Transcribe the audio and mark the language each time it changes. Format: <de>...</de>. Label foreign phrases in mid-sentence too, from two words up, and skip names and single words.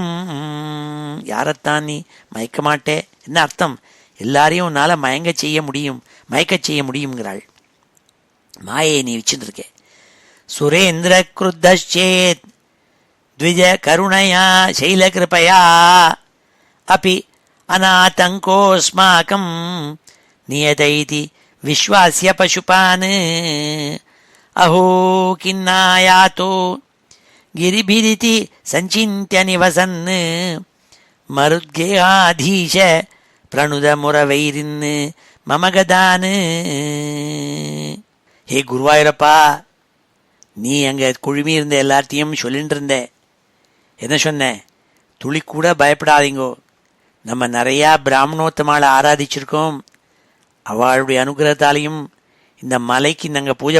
<ta>யாரைத்தான் நீ மயக்க மாட்டே? என்ன அர்த்தம்? எல்லாரையும் உன்னால் மயக்க செய்ய முடியுங்கிறாள். மாயை நீ வச்சுருக்கே.</ta> <sa>सुरेन्द्र कृत्तेत् द्विज करुणया शैलकृपया अपि अनातङ्कोऽस्माकं नियत इति विश्वास्य पशुपान् अहो किन्नायातो गिरिभिरिति सञ्चिन्त्य निवसन् मरुद्गेहाधीश प्रणुदमुरवैरिन् मम गदान्.</sa> <ta>ஹே குருவாயூரப்பா, நீ அங்கே குழுமி இருந்த எல்லாத்தையும் சொல்லிட்டு இருந்த. என்ன சொன்ன? துளி கூட பயப்படாதீங்கோ, நம்ம நிறையா பிராமணோத்தமாவை ஆராதிச்சிருக்கோம், அவளுடைய அனுகிரகத்தாலையும் இந்த மலைக்கு நாங்கள் பூஜை</ta>